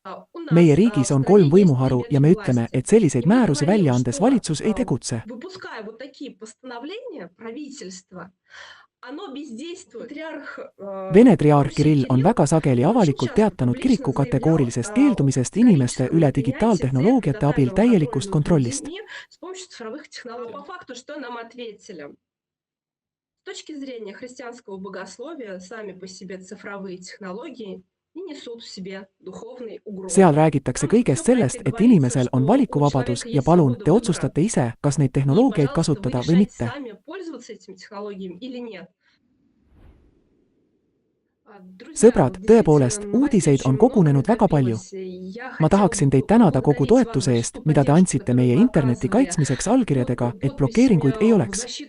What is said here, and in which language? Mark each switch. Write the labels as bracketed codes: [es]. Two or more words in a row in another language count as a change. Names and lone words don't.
[et] Meie riigis on 3 võimuharu ja me ütleme, et selliseid määrusi välja andes valitsus ei tegutse. Vene triaarh Kirill on väga sageli avalikult teatanud kiriku kategoorilisest keeldumisest inimeste üle digitaaltehnoloogiate abil täielikust kontrollist. [ru] С точки зрения христианского богословия, сами по себе цифровые технологии не несут в себе духовной угрозы. [et] Seal räägitakse kõigest sellest, et inimesel on valikuvabadus ja palun, te otsustate ise, kas neid tehnoloogiaid kasutada või mitte. Sõbrad, tõepoolest, uudiseid on kogunenud väga palju. Ma tahaksin teid tänada kogu toetuse eest, mida te andsite meie interneti kaitsmiseks allkirjadega, et blokeeringuid ei oleks.